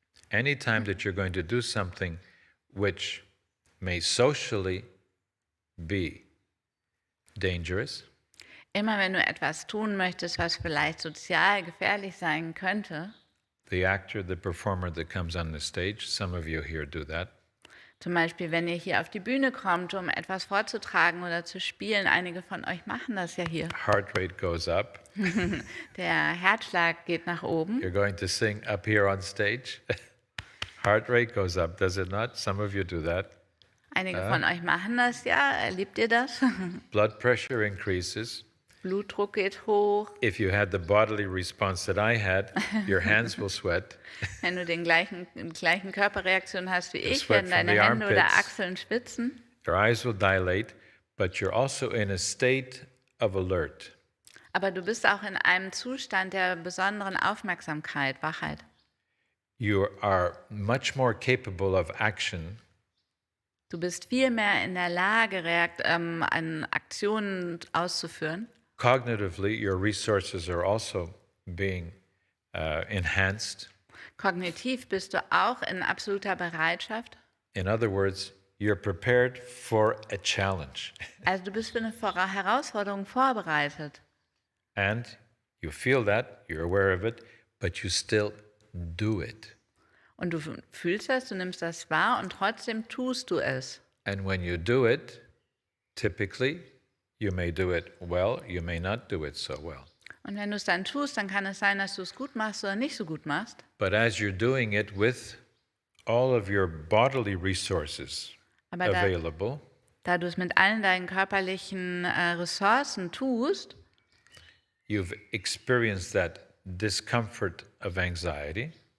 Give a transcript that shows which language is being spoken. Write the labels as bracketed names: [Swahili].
[English] Anytime that you're going to do something which may socially be dangerous, [German] Immer wenn du etwas tun möchtest, was vielleicht sozial gefährlich sein könnte, [English] the actor, the performer that comes on the stage, some of you here do that, [German] zum Beispiel wenn ihr hier auf die Bühne kommt, um etwas vorzutragen oder zu spielen, einige von euch machen das ja hier. [English] heart rate goes up. [German] Der Herzschlag geht nach oben. [English] You're going to sing up here on stage. Heart rate goes up, does it not? Some of you do that. [German] Einige von euch machen das ja. Erlebt ihr das? [English] Blood pressure increases. [German] Blutdruck geht hoch. [English] If you had the bodily response that I had, your hands will sweat. [German] Wenn du die gleichen Körperreaktionen hast wie ich, [English] sweat from [German] deine [English] the [German] Hände oder [English] armpits. [German] Achseln schwitzen. [English] Your eyes will dilate, but you're also in a state of alert. [German] Aber du bist auch in einem Zustand der besonderen Aufmerksamkeit, Wachheit. [English] You are much more capable of action [German] Du bist viel mehr in der Lage, an Aktionen auszuführen. [English] cognitively. Your resources are also being enhanced. [German] Kognitiv bist du auch in absoluter Bereitschaft. [English] In other words, you're prepared for a challenge. [German] Also du bist für eine Herausforderung vorbereitet. [English] And you feel that, you're aware of it, but you still do it. [German] Und du fühlst das, du nimmst das wahr und trotzdem tust du es. [English] And when you do it, typically, you may do it well, you may not do it so well. [German] Und wenn du es dann tust, dann kann es sein, dass du es gut machst oder nicht so gut machst. [English] But as you're doing it with all of your bodily resources [German] Aber [English] available, [German] da du es mit allen deinen körperlichen Ressourcen tust, [English] you've experienced that discomfort of anxiety,